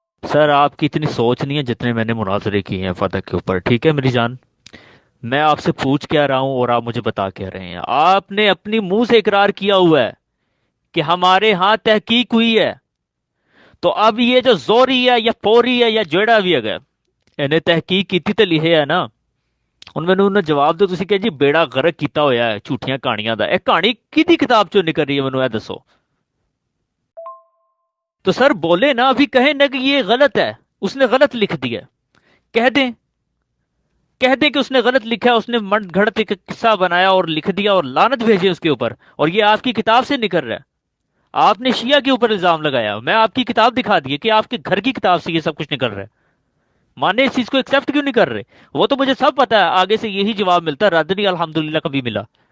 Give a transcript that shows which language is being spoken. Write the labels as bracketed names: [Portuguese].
[Urdu] سر آپ کی اتنی سوچ نہیں ہے جتنے میں نے مناظرے کیے ہیں فتح کے اوپر، ٹھیک ہے میری جان؟ میں آپ سے پوچھ کیا رہا ہوں اور آپ مجھے بتا کیا رہے ہیں. آپ نے اپنی منہ سے اقرار کیا ہوا ہے کہ ہمارے ہاں تحقیق ہوئی ہے. تو اب یہ جو زوری ہے یا پوری ہے یا جیڑا بھی ہے، انہیں تحقیق کی تھی تو لکھے ہے نا. [Punjabi] ਉਹਨੇ ਜਵਾਬ ਦਿਓ, ਤੁਸੀਂ ਕਿਹਾ ਜੀ ਬੇੜਾ ਗਰਕ ਕੀਤਾ ਹੋਇਆ ਹੈ ਝੂਠੀਆਂ ਕਹਾਣੀਆਂ ਦਾ। ਇਹ ਕਹਾਣੀ ਕਿਹਦੀ ਕਿਤਾਬ ਚੋਂ ਨਿਕਲ ਰਹੀ ਹੈ, ਮੈਨੂੰ ਇਹ ਦੱਸੋ। [Urdu] تو سر بولے نا، ابھی کہیں نہ کہ یہ غلط ہے، اس نے غلط لکھ دیا، کہہ دیں کہ اس نے غلط لکھا ہے، اس نے من گھڑت ایک قصہ بنایا اور لکھ دیا اور لعنت بھیجے اس کے اوپر، اور یہ آپ کی کتاب سے نکل رہا ہے۔ آپ نے شیعہ کے اوپر الزام لگایا، میں آپ کی کتاب دکھا دی کہ آپ کے گھر کی کتاب سے یہ سب کچھ نکل رہا ہے، مانے اس چیز کو ایکسیپٹ کیوں نہیں کر رہے؟ وہ تو مجھے سب پتا ہے، آگے سے یہی جواب ملتا ہے، رد نہیں الحمدللہ کبھی ملا۔